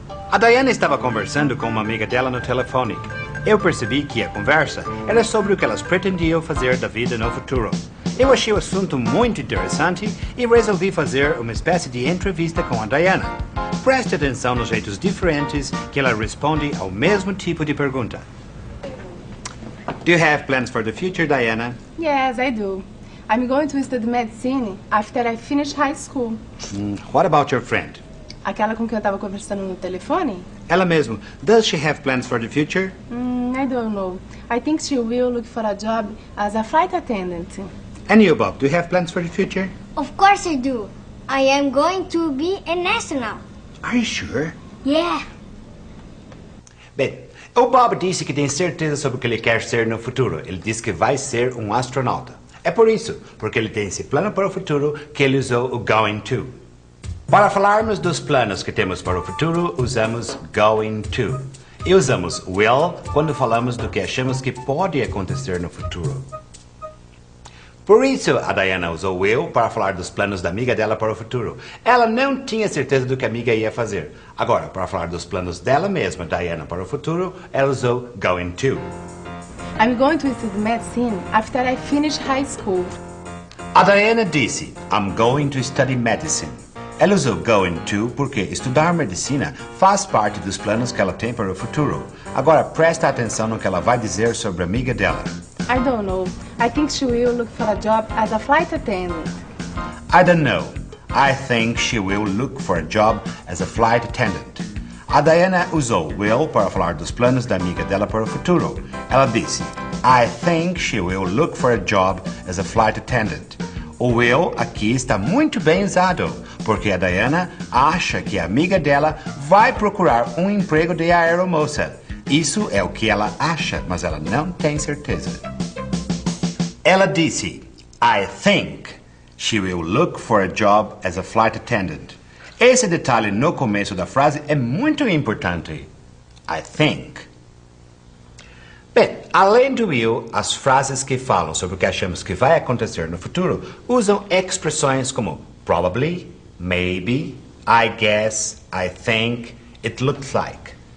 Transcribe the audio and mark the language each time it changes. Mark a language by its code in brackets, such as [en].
[pt] A Diana estava conversando com uma amiga dela no telefone. Eu percebi que a conversa era sobre o que elas pretendiam fazer da vida no futuro. Eu achei o assunto muito interessante e resolvi fazer uma espécie de entrevista com a Diana. Preste atenção nos jeitos diferentes que ela responde ao mesmo tipo de pergunta. [en] Do you have plans for the future, Diana? Yes, I do. I'm going to study medicine after I finish high school. What about your friend? [pt] Aquela com quem eu estava conversando no telefone? Ela mesmo. [en] Does she have plans for the future? I don't know. I think she will look for a job as a flight attendant. And you, Bob, do you have plans for the future? Of course I do. I am going to be an astronaut. Are you sure? Yeah. [pt] Bem, o Bob disse que tem certeza sobre o que ele quer ser no futuro. Ele disse que vai ser um astronauta. É por isso, porque ele tem esse plano para o futuro, que ele usou o going to. Para falarmos dos planos que temos para o futuro, usamos going to. E usamos will quando falamos do que achamos que pode acontecer no futuro. Por isso, a Diana usou will para falar dos planos da amiga dela para o futuro. Ela não tinha certeza do que a amiga ia fazer. Agora, para falar dos planos dela mesma, Diana, para o futuro, ela usou going to. [en] I'm going to study medicine after I finish high school. [pt] A Diana disse, [en] I'm going to study medicine. [pt] Ela usou going to porque estudar medicina faz parte dos planos que ela tem para o futuro. Agora, presta atenção no que ela vai dizer sobre a amiga dela. [en] I don't know. I think she will look for a job as a flight attendant. I don't know. I think she will look for a job as a flight attendant. [pt] A Diana usou will para falar dos planos da amiga dela para o futuro. Ela disse, [en] I think she will look for a job as a flight attendant. [pt] O will aqui está muito bem usado, porque a Diana acha que a amiga dela vai procurar um emprego de aeromoça. Isso é o que ela acha, mas ela não tem certeza. Ela disse, [en] I think she will look for a job as a flight attendant. [pt] Esse detalhe no começo da frase é muito importante. [en] I think. [pt] Bem, além do will, as frases que falam sobre o que achamos que vai acontecer no futuro usam expressões como probably, maybe, I guess, I think, it looks like.